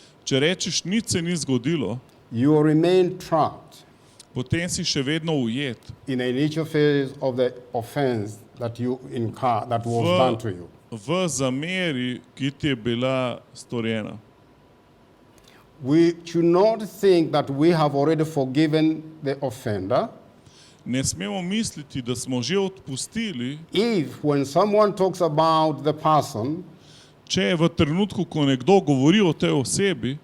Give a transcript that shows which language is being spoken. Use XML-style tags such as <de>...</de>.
<sl>Če rečeš, nič se ni zgodilo,</sl> <en>you will remain trapped</en> <sl>potem si še vedno ujet</sl> <en>in the initial phase of the offense that you incur, that was done to you.</en> <sl>v zameri, ki ti je bila storjena.</sl> <en>We should not think that we have already forgiven the offender</en> <sl>Ne smemo misliti, da smo že odpustili,</sl> <en>if when someone talks about the person,</en> <sl>če je v trenutku, ko nekdo govori o tej osebi,</sl>